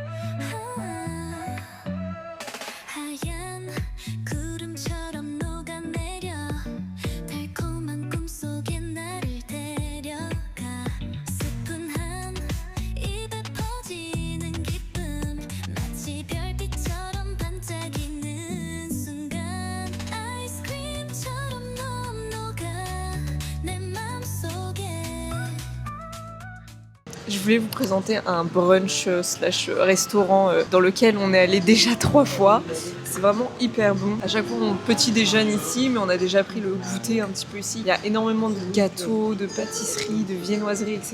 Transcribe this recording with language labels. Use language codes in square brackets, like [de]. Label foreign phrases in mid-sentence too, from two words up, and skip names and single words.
[ko] 하얀 구름처럼 녹아내려 달콤한 꿈속에 나를 데려가 스푼 한 입에 퍼지는 기쁨 마치 별빛처럼 반짝이는 순간 아이스크림처럼 넌 녹아 내 맘속에. [fr] Je voulais vous présenter un brunch slash restaurant dans lequel on est allé déjà 3 fois. C'est vraiment hyper bon. À chaque fois on petit déjeune ici, mais on a déjà pris le goûter un petit peu ici. Il y a énormément de gâteaux, de pâtisseries, de viennoiseries, etc.